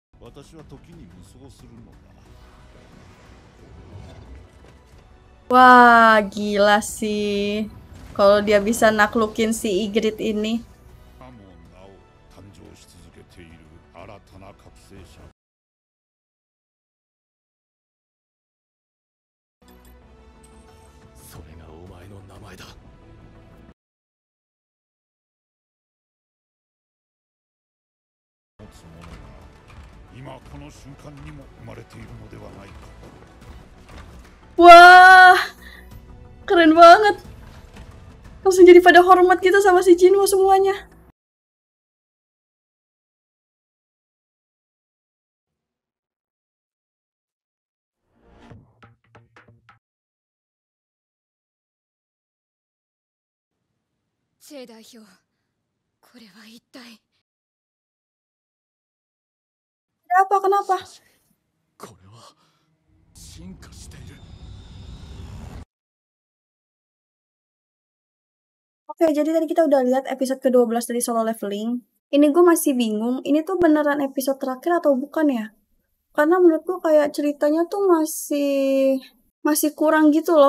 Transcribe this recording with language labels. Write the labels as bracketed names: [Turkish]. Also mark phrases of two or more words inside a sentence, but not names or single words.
[Japanese] 私は時に無双するのだ。 [Indonesian] Wah, gila sih. Kalau dia bisa naklukin si Ygritte ini. [Japanese] 今もなお誕生し続けている新たな覚醒者。それがお前の名前だ。持つ者が今この瞬間にも生まれているのではないか。 [Indonesian] Wah, keren banget. Langsung jadi pada hormat gitu sama si Jinwoo semuanya. [Japanese] J 代表、これは一体。 [Indonesian] Kenapa? Kenapa? [Japanese] これは進化している。 [Indonesian] Oke, jadi tadi kita udah lihat episode ke-12 dari Solo Leveling. Ini gue masih bingung, ini tuh beneran episode terakhir atau bukan ya? Karena menurut gue kayak ceritanya tuh masih kurang gitu loh.